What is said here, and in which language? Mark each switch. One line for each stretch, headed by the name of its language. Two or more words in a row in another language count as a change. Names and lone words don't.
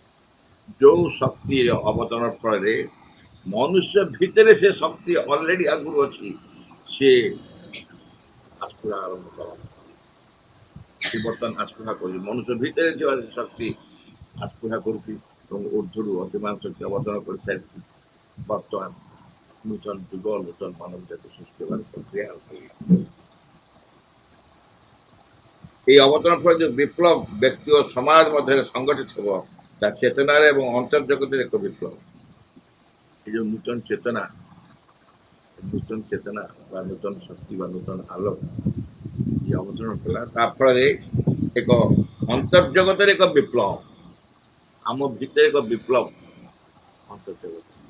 Odia: ଯେଉଁ ଶକ୍ତିର ଅବତରଣ ଫଳରେ ମନୁଷ୍ୟ ଭିତରେ ସେ ଶକ୍ତି ଅଲରେଡ଼ି ଆଗରୁ ଅଛି, ସେ ଆସ୍ପୃହା ଆରମ୍ଭ କଲା। ବିବର୍ତ୍ତନ ଆସ୍ପୃହା କରୁଛି, ମନୁଷ୍ୟ ଭିତରେ ଥିବା ସେ ଶକ୍ତି ଆସ୍ପୃହା କରୁଛି ଏବଂ ଊର୍ଦ୍ଧ୍ୱରୁ ଅତିମାନ ଶକ୍ତି ଅବତରଣ କରିସାରିଛି। ବର୍ତ୍ତମାନ ନୂତନ ଯୁଗ, ନୂତନ ମାନବ ଜାତି ସୃଷ୍ଟି ହେବାର ପ୍ରକ୍ରିୟା ଆରମ୍ଭ ହୋଇଛି। ଏଇ ଅବତରଣ ଫଳେ ଯେ ବିପ୍ଳବ ବ୍ୟକ୍ତି ଓ ସମାଜ ମଧ୍ୟେ ସଂଗଠିତ ହବ, ତା ଚେତନାର ଏବଂ ଅନ୍ତର୍ଜଗତର ଏକ ବିପ୍ଳବ। ଏଇ ଯେ ନୂତନ ଚେତନା ବା ନୂତନ ଶକ୍ତି ବା ନୂତନ ଆଲୋକ ଯେ ଅବତରଣ କଲା, ତା ଫଳେ ଏକ ଅନ୍ତର୍ଜଗତର ଏକ ବିପ୍ଳବ, ଆମ ଭିତରେ ଏକ ବିପ୍ଳବ ଅନ୍ତର୍ଜଗତ।